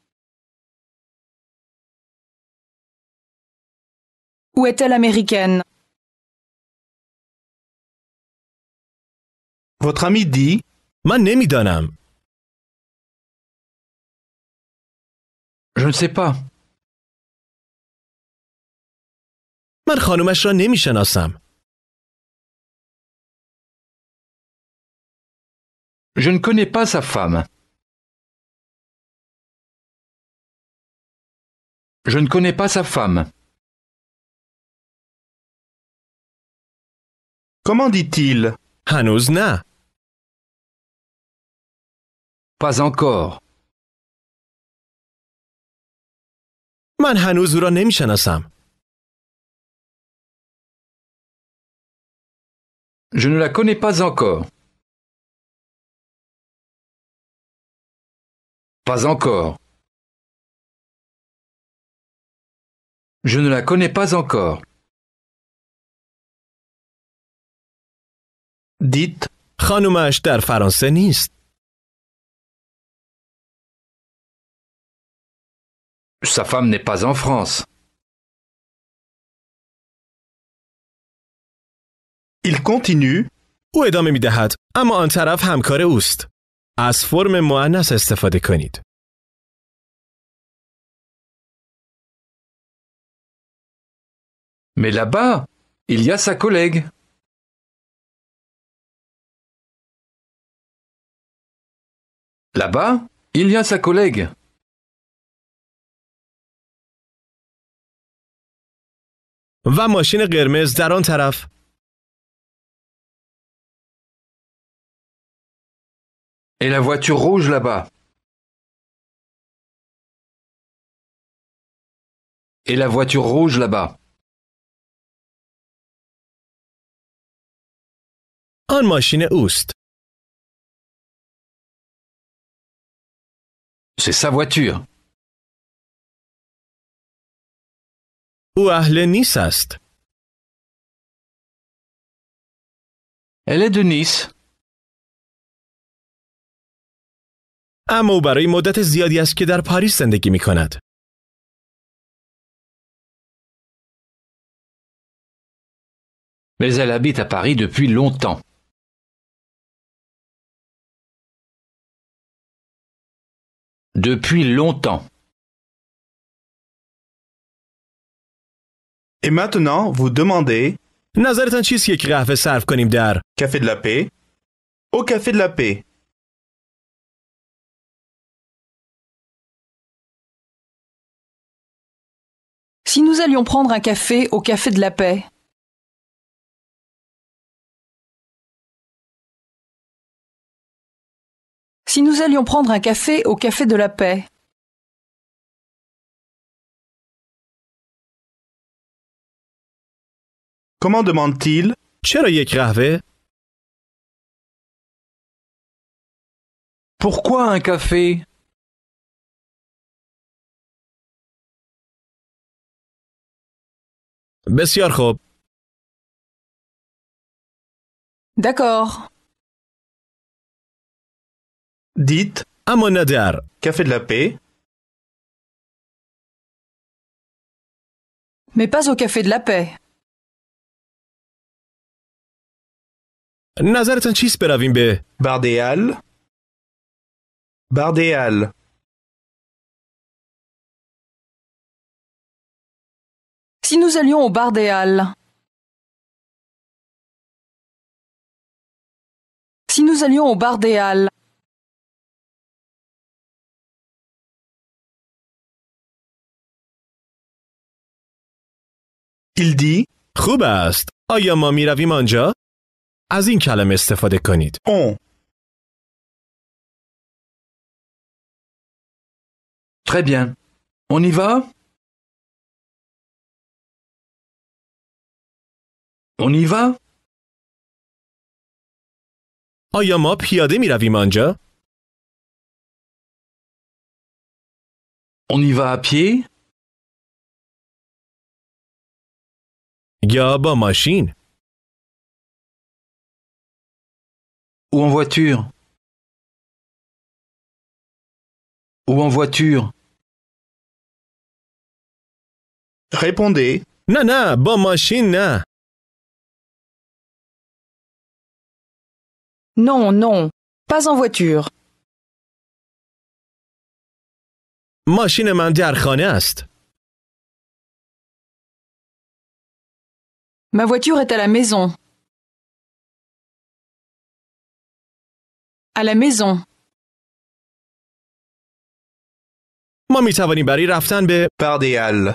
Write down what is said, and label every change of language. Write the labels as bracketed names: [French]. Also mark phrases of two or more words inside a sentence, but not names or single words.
[French] Ou est-elle américaine? Votre ami dit. [Persian] من نمیدانم. [French] Je ne sais pas. [Persian] من خانومش را نمیشناسم. [French] Je ne connais pas sa femme. Je ne connais pas sa femme. Comment dit-il? [Persian] هنوز نه. [French] Pas encore. [Persian] من هنوز او را نمیشناسم. [French] Je ne la connais pas encore. Pas encore. Je ne la connais pas encore. Dites, [Persian] خانومش در فرانسه نیست. [French] Sa femme n'est pas en France. il continue, [Persian] او ادامه می دهد اما آن طرف همکار اوست. از فرم مؤنث استفاده کنید. [French] Mais là-bas, il y a sa collègue. Là-bas, il y a sa collègue. [Persian] و ماشین قرمز در آن طرف. [French] Et la voiture rouge là-bas. Et la voiture rouge là-bas. [Persian] آن ماشین اوست. [French] C'est sa voiture. [Persian] او اهل نیس است. [French] Elle est de Nice. [Persian] اما او برای مدت زیادی است که در پاریس زندگی می کند. [French] Mais elle habite à Paris depuis longtemps. Depuis longtemps. et maintenant vous demandez [Persian] نظرتان چیست یک قهوه صرف کنیم در [French] café de la paix au café de la paix. Si nous allions prendre un café au café de la paix. Si nous allions prendre un café au café de la paix. Comment demande-t-il? [Persian] چرا یک قهوه؟ [French] Pourquoi un café? [Persian] بسیار خوب. [French] D'accord. Dites [Persian] اما نه در. [French] café de la paix Mais pas au café de la paix. [Persian] نظرتان چیست برویم به [French] bar des Halles. Bar des Halles. Si nous allions au bar des Halles. Si nous allions au bar des Halles. Il dit [Persian] خوب است. آیا ما می رویم آنجا؟ از این کلمه استفاده کنید. [French] on. Très bien. On y va? On y va? [Persian] آیا ما پیاده می رویم آنجا؟ [French] On y va à pied? [Persian] یا با ماشین؟ [French] Ou en voiture? Ou en voiture? Répondez [Persian] نه با ماشین نه. [French] Non, non. Pas en voiture. [Persian] ماشین من در خانه است. [French] Ma voiture est à la maison. À la maison. [Persian] ما می توانیم برای رفتن به [French] par des Halles.